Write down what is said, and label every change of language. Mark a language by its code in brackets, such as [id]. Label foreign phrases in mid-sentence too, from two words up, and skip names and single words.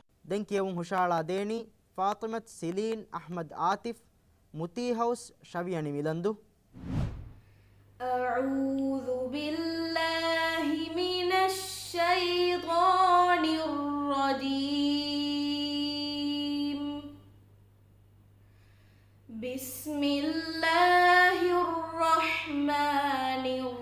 [si] දැන් කියවුන් හුෂාලා දේනි ෆාතිමත් සිලීන් අහ්මද් ආතිෆ් මුතී හවුස් ශවියනි මිලන්දු [ar] أعوذ بالله من الشيطان الرجيم بسم الله الرحمن